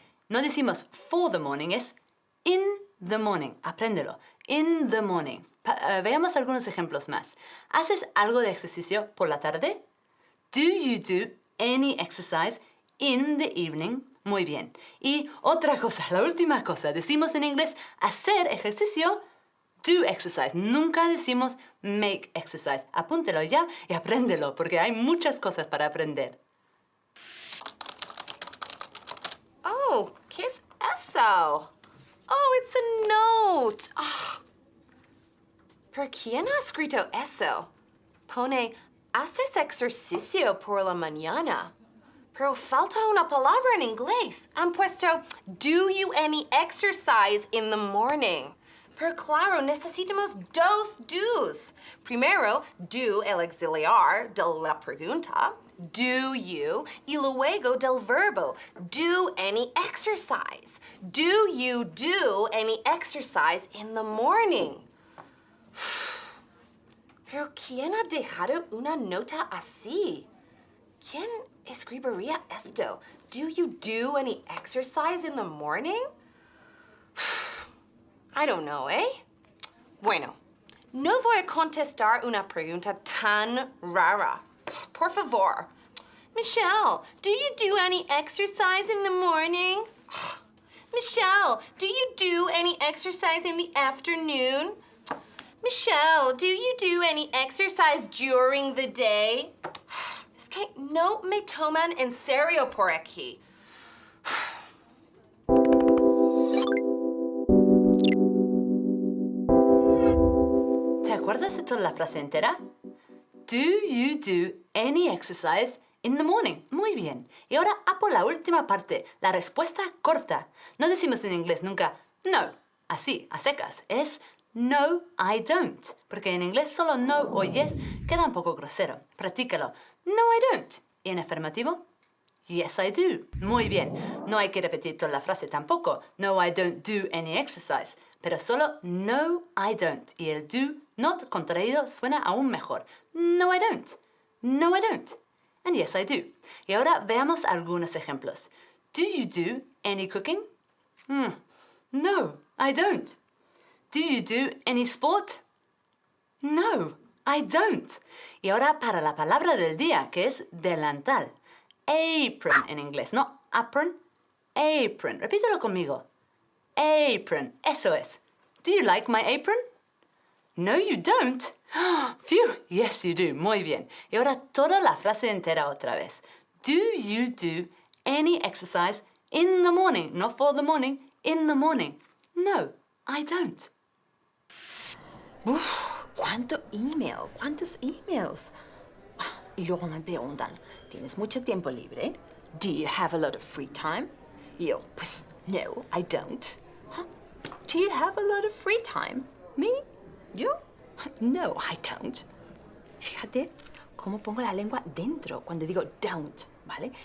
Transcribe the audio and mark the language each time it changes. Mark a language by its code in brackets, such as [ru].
[es] No decimos [en] for the morning, [es] es [en] in the morning. [es] Apréndelo. [en] In the morning. [es] Veamos algunos ejemplos más. ¿Haces algo de ejercicio por la tarde? [en] Do you do any exercise in the evening? [es] Muy bien. Y otra cosa, la última cosa. Decimos en inglés hacer ejercicio, [en] do exercise. [es] Nunca decimos [en] make exercise. [es] Apúntelo ya y apréndelo, porque hay muchas cosas para aprender. Ew, ¿qué es eso? Oh, [en] it's a note. [es] Ah. ¿Pero quién ha escrito eso? Pone, haces ejercicio por la mañana. Pero falta una palabra en inglés. Han puesto, [en] do you any exercise in the morning? [es] Pero claro, necesitamos dos do's. Primero, do el auxiliar de la pregunta, do you, y luego del verbo, [en] do any exercise. Do you do any exercise in the morning? [es] Pero ¿quién ha dejado una nota así? ¿Quién escribiría esto? [en] Do you do any exercise in the morning? I don't know, ¿eh? [es] Bueno, no voy a contestar una pregunta tan rara. Por favor. [en] Michelle, do you do any exercise in the morning? Michelle, do you do any exercise in the afternoon? Michelle, do you do any exercise during the day? [es] Es que no me toman en serio por aquí. ¿Te acuerdas de toda la frase entera? [en] Do you do any exercise in the morning? [es] Muy bien. Y ahora a por la última parte, la respuesta corta. No decimos en inglés nunca no, así, a secas. Es no, [en] I don't. [es] Porque en inglés solo no o yes queda un poco grosero. Practícalo. [en] No, I don't. [es] ¿Y en afirmativo? [en] Yes, I do. [es] Muy bien. No hay que repetir toda la frase tampoco. [en] No, I don't do any exercise. [es] Pero solo [en] no, I don't. [es] Y el [en] do not [es] contraído suena aún mejor. [en] No, I don't. No, I don't. And yes, I do. [es] Y ahora veamos algunos ejemplos. [en] Do you do any cooking? No, I don't. Do you do any sport? No, I don't. [es] Y ahora para la palabra del día, que es delantal. Apron en inglés, no apron, apron. Repítelo conmigo. [en] Apron, [es] eso es. [en] Do you like my apron? No, you don't. Phew, yes, you do. [es] Muy bien. Y ahora toda la frase entera otra vez. [en] Do you do any exercise in the morning? Not for the morning, in the morning. No, I don't. [es] Uf, ¿cuántos emails? Y luego me preguntan, ¿tienes mucho tiempo libre? [en] Do you have a lot of free time? [es] Y yo, pues, [en] no, I don't. Huh? Do you have a lot of free time? Me? ¿Yo? No, I don't. [es] Fíjate cómo pongo la lengua dentro cuando digo don't, ¿vale?